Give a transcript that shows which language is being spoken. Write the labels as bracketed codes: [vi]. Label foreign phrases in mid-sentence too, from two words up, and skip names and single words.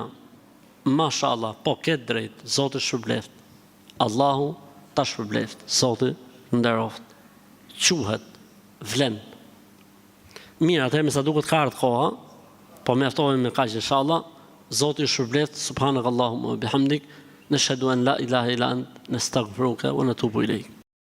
[sq] Mashallah, po ke drejt, Zoti shpërbleft. Allahu ta shpërbleft, Zoti nderoft. Quhet, vlen. Mirë, atëherë me sa duket ka ardhur koha, po mjaftohemi me kaq inshallah. Zoti shpërbleft, [ar] سبحانك اللهم وبحمدك نشهد أن لا إله إلا أنت نستغفرك ونتوب إليك.